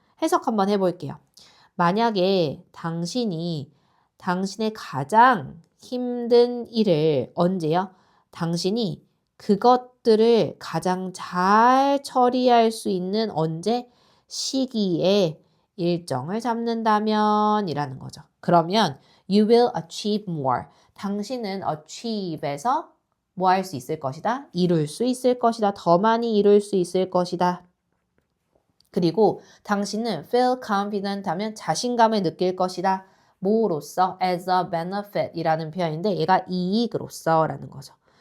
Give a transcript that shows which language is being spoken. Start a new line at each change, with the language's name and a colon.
Korean: 해석 한번 해볼게요. 만약에 당신이 당신의 가장 힘든 일을 언제요? 당신이 그것들을 가장 잘 처리할 수 있는 언제? 시기에 일정을 잡는다면 이라는 거죠. 그러면
English: you will achieve more.
Korean: 당신은 achieve에서 뭐 할 수 있을 것이다? 이룰 수 있을 것이다. 더 많이 이룰 수 있을 것이다. 그리고 당신은
English: feel confident
Korean: 하면 자신감을 느낄 것이다. 뭐로써?
English: as a benefit
Korean: 이라는 표현인데 얘가 이익으로써 라는 거죠.